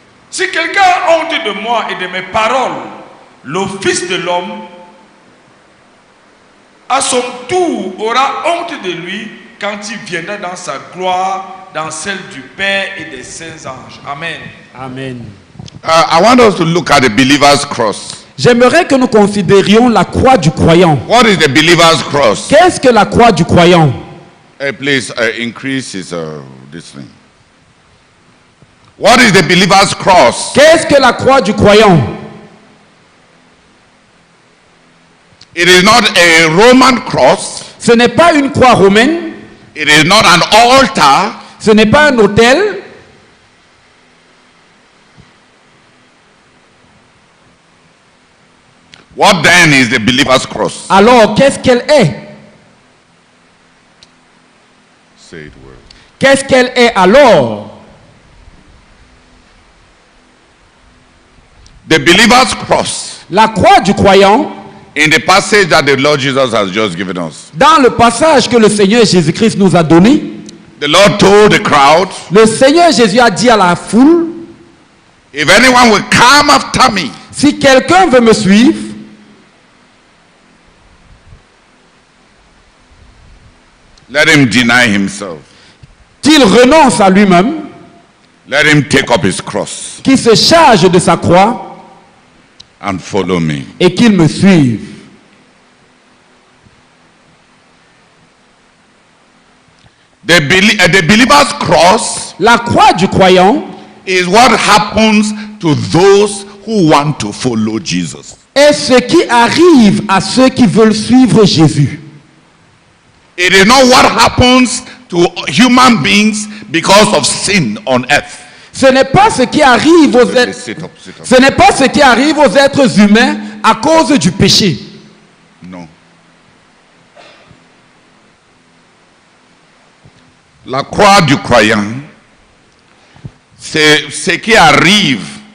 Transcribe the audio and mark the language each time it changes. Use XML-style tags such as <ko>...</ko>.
<fr>Si quelqu'un a honte de moi et de mes paroles, le Fils de l'homme, à son tour, aura honte de lui quand il viendra dans sa gloire, dans celle du Père et des saints anges. Amen. Amen.</fr> <en>I want us to look at the believer's cross.</en> <fr>J'aimerais que nous considérions la croix du croyant.</fr> <en>What is the believer's cross?</en> <fr>Qu'est-ce que la croix du croyant?</fr> <en>Hey, please increase this thing. What is the believer's cross?</en> <fr>Qu'est-ce que la croix du croyant?</fr> <en>It is not a Roman cross.</en> <fr>Ce n'est pas une croix romaine.</fr> <en>It is not an altar.</en> <fr>Ce n'est pas un autel.</fr> <en>What then is the believer's cross?</en> <fr>Alors, qu'est-ce qu'elle est?</fr> <en>Say it well.</en> <fr>Qu'est-ce qu'elle est alors?</fr> <en>The believer's cross,</en> <fr>La croix du croyant,</fr> <en>in the passage that the Lord Jesus has just given us,</en> <fr>dans le passage que le Seigneur Jésus-Christ nous a donné,</fr> <en>the Lord told the crowd,</en> <fr>le Seigneur Jésus a dit à la foule,</fr> <en>if anyone will come after me,</en> <fr>si quelqu'un veut me suivre,</fr> <en>let him deny himself.</en> <fr>qu'il renonce à lui-même,</fr> <en>Let him take up his cross</en> <fr>qu'il se charge de sa croix</fr> <en>and follow me.</en> <fr>et qu'il me suive.</fr> <en>The believer's cross</en> <fr>La croix du croyant</fr> <en>is what happens to those who want to follow Jesus.</en> <fr>est ce qui arrive à ceux qui veulent suivre Jésus.</fr> <en>It is not what happens to human beings because of sin on earth.</en> <fr>Ce n'est pas ce qui arrive aux êtres,</fr> <en>Sit up, sit up.</en> <fr>ce n'est pas ce qui arrive aux êtres humains à cause du péché.</fr> <en>No.</en> <fr>La croix du croyant, c'est ce qui arrive.</fr>